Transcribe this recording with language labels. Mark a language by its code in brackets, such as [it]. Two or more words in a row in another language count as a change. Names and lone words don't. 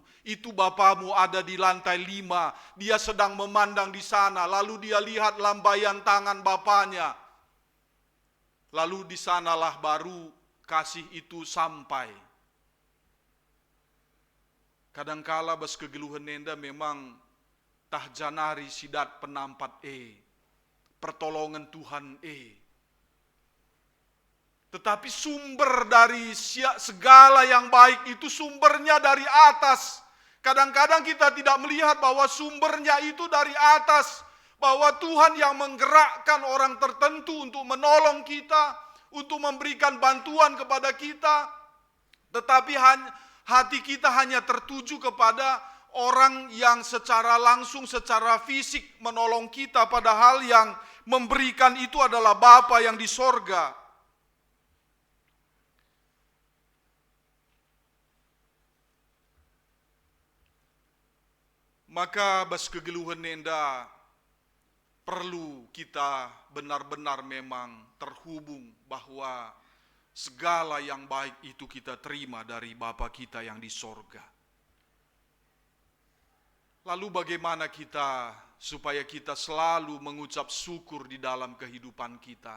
[id] Itu bapamu ada di lantai 5. Dia sedang memandang di sana. Lalu dia lihat lambaian tangan bapaknya. Lalu di sanalah baru kasih itu sampai. Kadangkala [btx] bas kegeluhan nenda memang tah janari sidat penampat [id] pertolongan Tuhan Tetapi sumber dari segala yang baik itu sumbernya dari atas. Kadang-kadang kita tidak melihat bahwa sumbernya itu dari atas. Bahwa Tuhan yang menggerakkan orang tertentu untuk menolong kita, untuk memberikan bantuan kepada kita. Tetapi hati kita hanya tertuju kepada orang yang secara langsung, secara fisik menolong kita. Padahal yang memberikan itu adalah Bapa yang di sorga. Maka [btx] bas kegeluhan nenda [id] perlu kita benar-benar memang terhubung bahwa segala yang baik itu kita terima dari Bapa kita yang di sorga. Lalu bagaimana kita supaya kita selalu mengucap syukur di dalam kehidupan kita?